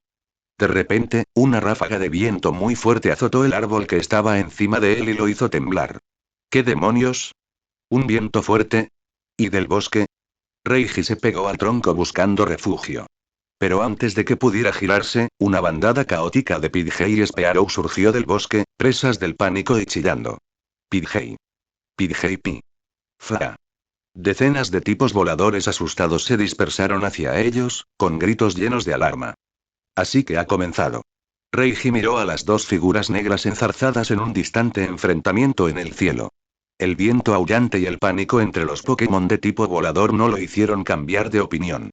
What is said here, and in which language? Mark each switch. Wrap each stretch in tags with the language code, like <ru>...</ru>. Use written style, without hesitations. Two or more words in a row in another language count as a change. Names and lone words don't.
<es>De repente, una ráfaga de viento muy fuerte azotó el árbol que estaba encima de él y lo hizo temblar. ¿Qué demonios? ¿Un viento fuerte? ¿Y del bosque? Reiji se pegó al tronco buscando refugio. Pero antes de que pudiera girarse, una bandada caótica de Pidgey y Spearow surgió del bosque, presas del pánico y chillando. Pidgey. Pidgey pi. Fla. Decenas de tipos voladores asustados se dispersaron hacia ellos, con gritos llenos de alarma. Así que ha comenzado. Reiji miró a las dos figuras negras enzarzadas en un distante enfrentamiento en el cielo. El viento aullante y el pánico entre los Pokémon de tipo volador no lo hicieron cambiar de opinión.</es>